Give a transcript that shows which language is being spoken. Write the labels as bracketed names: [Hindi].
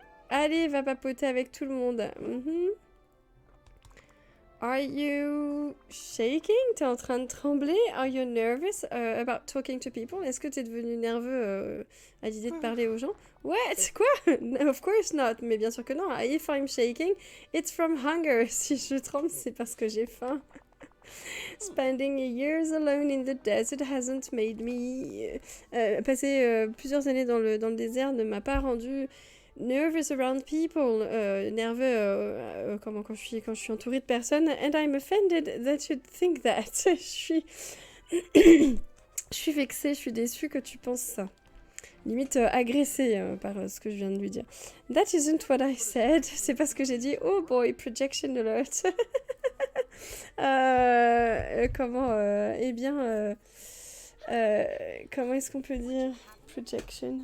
[French] Allez, va papoter avec tout le monde. [English] Are you shaking? [French] T'es en train de trembler? [English] Are you nervous about talking to people? [French] Est-ce que t'es devenu nerveux à l'idée de parler aux gens? [English] What? [French] Quoi? [English] Of course not. [French] Mais bien sûr que non. [English] If I'm shaking, it's from hunger. [French] Si je tremble, c'est parce que j'ai faim. [English] Spending years alone in the desert hasn't made me... [French] passer plusieurs années dans le désert ne m'a pas rendu... [English] nervous around people, [French] nerveux quand je suis entourée de personnes, [English] and I'm offended that you think that. [French] Je suis vexée, je suis déçue que tu penses ça. Limite agressée par ce que je viens de lui dire. [English] That isn't what I said. [French] C'est pas ce que j'ai dit. [English] Oh boy, projection alert. [French] Eh bien, comment est-ce qu'on peut dire projection?